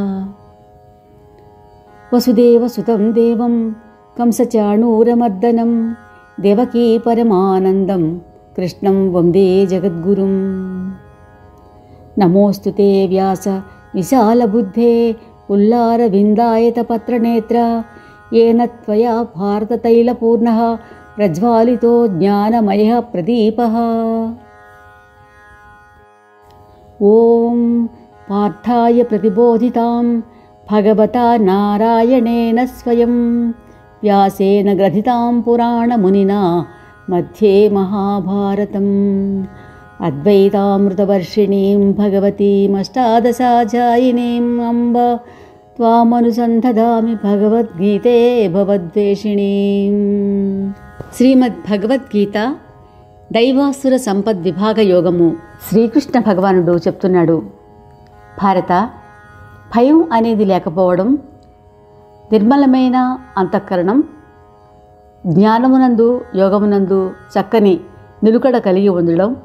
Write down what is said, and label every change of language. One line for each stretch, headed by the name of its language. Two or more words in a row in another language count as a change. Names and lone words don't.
Sanskrit: వసుదేవసుతం దేవం కంసచాణూరమర్దనం దేవకీ పరమానందం కృష్ణం వందే జగద్గురుం. నమోऽस्तु ते వ్యాస విశాలబుద్ధే పుల్లారవిందాయతపత్రనేత్ర येन त्वया भारततैलपूर्णः प्रज्वालितो ज्ञानमयः प्रदीपः. ॐ पार्थाय प्रतिबोधितां भगवता नारायणेन स्वयं व्यासेन ग्रथितां पुराणमुनिना मध्ये महाभारतम्. अद्वैतामृतवर्षिणीं भगवतीमष्टादशाध्यायिनीम् अम्ब त्वामनुसन्धदामि भगवद्गीते भवद्वेषिणीम्.
Telugu: శ్రీమద్భగవద్గీత దైవాసుర సంపద్విభాగ యోగము. శ్రీకృష్ణ భగవానుడు చెప్తున్నాడు, భారత, భయం అనేది లేకపోవడం, నిర్మలమైన అంతఃకరణం, జ్ఞానమునందు యోగమునందు చక్కని నిలుకడ కలిగి ఉండడం,